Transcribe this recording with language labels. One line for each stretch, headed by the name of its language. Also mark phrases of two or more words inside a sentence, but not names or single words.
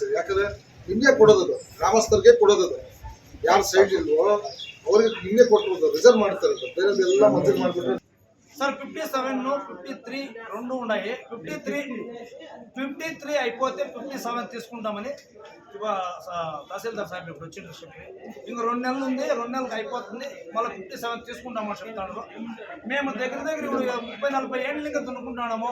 Kannada: ಯಾಕಂದ್ರೆ ನಿಮಗೆ ಕೊಡೋದು ಗ್ರಾಮಸ್ಥರಿಗೆ ಕೊಡೋದು, ಯಾರು ಸೈಡ್ ಇಲ್ವೋ ಅವ್ರಿಗೆ ನಿಮಗೆ ಕೊಟ್ಟಿರೋದು ರಿಸರ್ವ್ ಮಾಡ್ತಾರೆ. ಬೇರೆದೆಲ್ಲ ಮಂಜೂರು ಮಾಡಿಬಿಟ್ರೆ
Telugu: సార్ 57, 53 రెండు ఉన్నాయి. 53 అయిపోతే 57 తీసుకుంటామని తహసీల్దార్ సాహెబ్ ఇప్పుడు వచ్చిండ్రు చెప్పి ఇంక 2 నెలలు ఉంది. 2 నెలలకు అయిపోతుంది. మళ్ళీ 57 తీసుకుంటామని చెప్తాను. మేము దగ్గర 30-40 ఏళ్ళ ఇంకా దున్నుకుంటున్నాము.